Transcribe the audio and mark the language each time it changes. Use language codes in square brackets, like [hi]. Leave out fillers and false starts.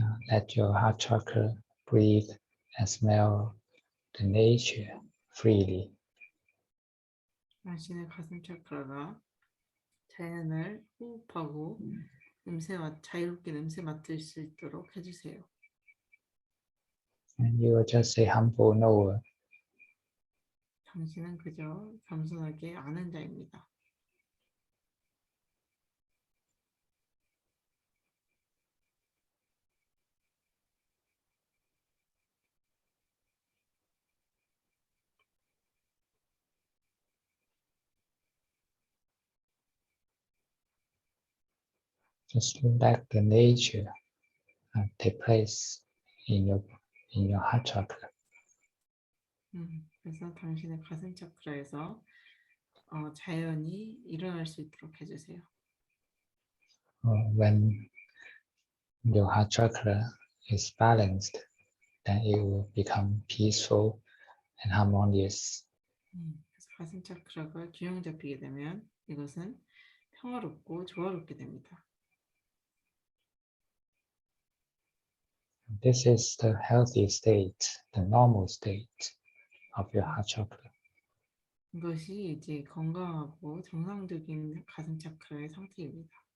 [en] Let your heart chakra breathe and smell the nature freely. [ko] 당신의 가슴 차크라가 자연을 호흡하고 자유롭게 냄새 맡을 수 있도록 해주세요. [en] And you are just a humble knower. [ko] 당신은 그저 겸손하게 아는 자입니다. [en] Just let the nature take place in your heart chakra. [ko] 그래서 당신의 가슴 차크라에서 자연이 일어날 수 있도록 해주세요. [en] When your heart chakra is balanced, then it will become peaceful and harmonious. [ko] 그래서 가슴 차크라가 균형 잡히게 되면 이것은 평화롭고 조화롭게 됩니다. [en] This is the healthy state, the normal state of your heart chakra. [ko] 이것이 이제 건강하고 정상적인 가슴 차크라의 상태입니다.